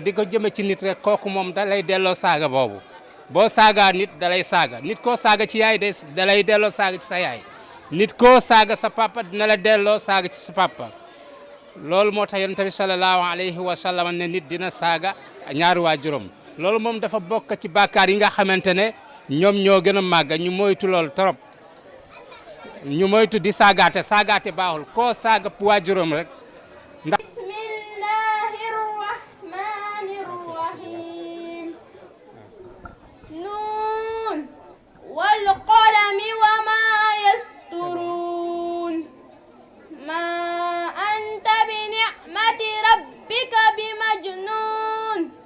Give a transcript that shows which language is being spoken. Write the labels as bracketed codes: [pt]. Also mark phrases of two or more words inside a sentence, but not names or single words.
[wo] di ko jëme ci nit rek kooku moom da lay delloo saaga boobu boo saagaa nit da lay saaga nit koo saaga ci yaay da lay delloo saaga ci sa yaay nit koo saaga sa papa dina la delloo saaga ci sa papa loolu moo tax yonent bi [ar] صلى الله عليه وسلم [wo] ne nit dina saaga ñaari waajuram loolu moom dafa bokk ci bàkkaar yi nga xamante ne ñoom ñoo gën a màgg ñu moytu loolu trop ñu moytu di saagaate baaxul koo saaga waajuram rek ndax [ar] والقلم وما يسطرون ما أنت بنعمة ربك بمجنون